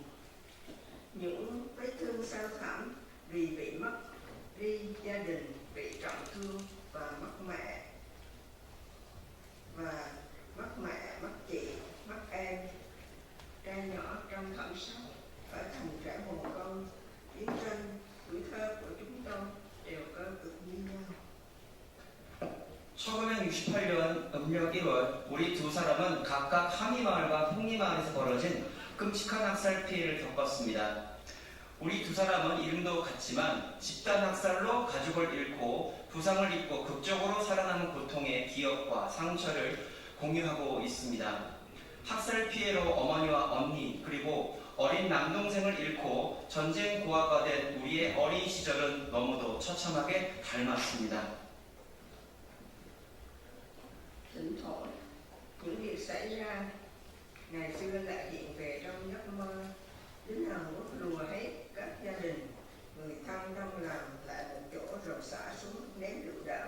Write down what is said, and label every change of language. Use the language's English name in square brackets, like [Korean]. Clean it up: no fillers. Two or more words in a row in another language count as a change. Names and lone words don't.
[Vietnamese] Những vết thương sâu thẳm vì bị mất đi gia đình, bị trọng thương và mất mẹ, mất chị, mất em, trai nhỏ trong thảm sát phải thành trẻ mồ côi. Chiến tranh, tuổi thơ của chúng tôi đều cơ cực như nhau. [Korean] 1968년 음력 1월 우리 두 사람은 각각 하미마을과 폭리마을에서 벌어진 끔찍한 학살 피해를 겪었습니다. 우리 두 사람은 이름도 같지만 집단 학살로 가족을 잃고 부상을 입고 극적으로 살아남은 고통의 기억과 상처를 공유하고 있습니다. 학살 피해로 어머니와 언니 그리고 어린 남동생을 잃고 전쟁 고아가 된 우리의 어린 시절은 너무도 처참하게 닮았습니다. [Vietnamese] Thỉnh thoảng những việc xảy ra ngày xưa lại hiện về trong giấc mơ. Lính Hàn Quốc lùa hết các gia đình, người thân trong làng lại một chỗ rồi xả xuống ném lựu đạn.